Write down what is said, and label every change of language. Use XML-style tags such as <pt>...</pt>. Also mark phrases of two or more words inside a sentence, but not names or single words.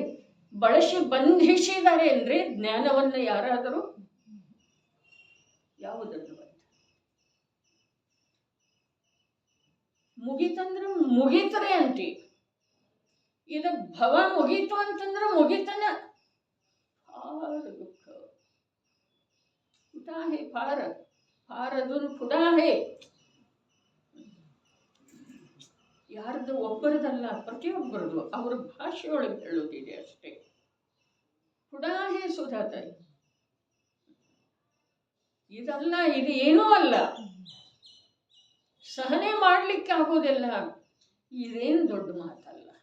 <kn>ಬಳಸಿ ಬಂಧಿಸಿದ್ದಾರೆ ಅಂದರೆ ಜ್ಞಾನವನ್ನು ಯಾರಾದರೂ ಯಾವುದರದ್ದು ಬಂಧ? ಮುಗಿತಂದ್ರೆ ಮುಗಿತರೆ ಅಂತಿ. ಇದು ಭವ ಮುಗೀತು ಅಂತಂದ್ರೆ ಮುಗಿತನ.</kn> <mr>फार दुःख कुठं आहे? फार फार अजून पुढं आहे.</mr> <kn>ಯಾರ್ದು ಒಬ್ಬರದಲ್ಲ, ಪ್ರತಿಯೊಬ್ಬರದು ಅವರ ಭಾಷೆಯೊಳಗೆ ಹೇಳೋದಿದೆ ಅಷ್ಟೇ. ಪುಡಾಹೇ ಸುಧಾತಾಯಿ, ಇದಲ್ಲ, ಇದು ಏನೂ ಅಲ್ಲ, ಸಹನೆ ಮಾಡಲಿಕ್ಕೆ ಆಗೋದಿಲ್ಲ, ಇದೇನು ದೊಡ್ಡ ಮಾತಲ್ಲ.</kn>